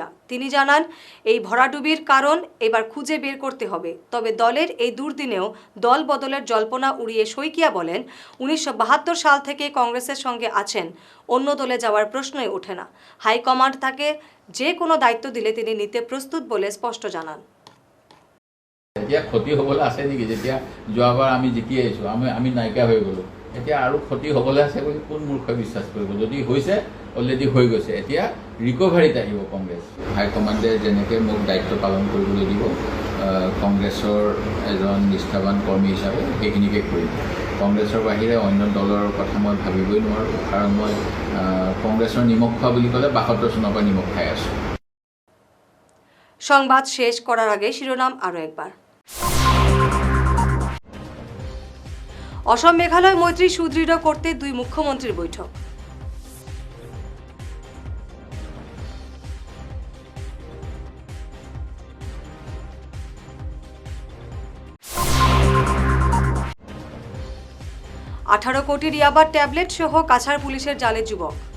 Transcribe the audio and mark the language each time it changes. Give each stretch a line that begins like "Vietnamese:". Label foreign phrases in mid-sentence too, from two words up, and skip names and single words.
Bangla: তিনি জানান, এই ভরাডুবির কারণ এবার খুঁজে বের করতে হবে। তবে দলের এই দুর্দিনেও দল বদলের জল্পনা উড়িয়ে শইকিয়া বলেন, 1972 সাল থেকে কংগ্রেসের সঙ্গে আছেন, অন্য দলে যাওয়ার প্রশ্নই ওঠে না। হাইকমান্ড তাকে যে কোনো দায়িত্ব দিলে তিনি নিতে প্ৰস্তুত বলে স্পষ্ট জানান।
Assamese: এতিয়া ক্ষতি হ'বলৈ আছে নেকি? যেতিয়া যোৱাবাৰ আমি জিকি আহিছোঁ, আমি নাইকিয়া হৈ গ'লোঁ, এতিয়া আৰু ক্ষতি হ'বলৈ আছে বুলি কোন মূৰ্খই বিশ্বাস কৰিব? যদি হৈছে অলৰেডি হৈ গৈছে, এতিয়া ৰিকভাৰীত আহিব কংগ্ৰেছ। হাইকমাণ্ডে যেনেকৈ মোক দায়িত্ব পালন কৰিবলৈ দিব, কংগ্ৰেছৰ এজন নিষ্ঠাৱান কৰ্মী হিচাপে সেইখিনিকে কৰিম। কংগ্ৰেছৰ বাহিৰে অন্য দলৰ কথা মই ভাবিবই নোৱাৰোঁ, কাৰণ মই কংগ্ৰেছৰ নিমখ খোৱা বুলি ক'লে 72 চনৰ পৰা নিমখ খাই আছোঁ।
Bangla: সংবাদ শেষ করার আগে শিরোনাম আরও একবার। অসম মেঘালয় মৈত্রী সুদৃঢ় করতে দুই মুখ্যমন্ত্রীর বৈঠক। $18 কোটির ইয়াবার ট্যাবলেট সহ কাছাড় পুলিশের জালে যুবক।